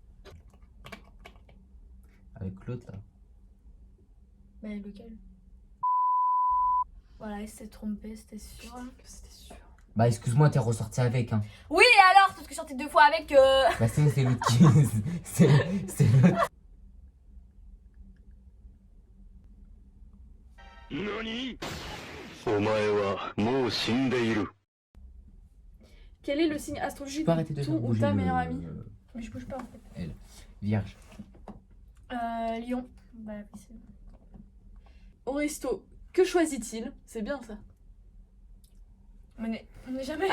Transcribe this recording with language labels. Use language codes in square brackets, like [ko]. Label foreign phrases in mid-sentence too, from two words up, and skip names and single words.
[fr] Avec l'autre là. Mais lequel? Voilà, il s'est trompé, c'était sûr. C'était sûr. Bah excuse-moi, t'es ressorti avec. Hein. Oui, et alors, parce que je suis sortie 2 fois avec. Bah c'est l'autre qui. C'est l'autre. [ja] NANI お前はもう死んでいる。 [fr] Quel est le signe Tu astrologique peux arrêter de de faire ton ou bouger ta meilleure le... amie? Mais je bouge pas en fait. Vierge. Lyon. Bah, oui, c'est. Au resto, que choisit-il? C'est bien ça. On n'est jamais.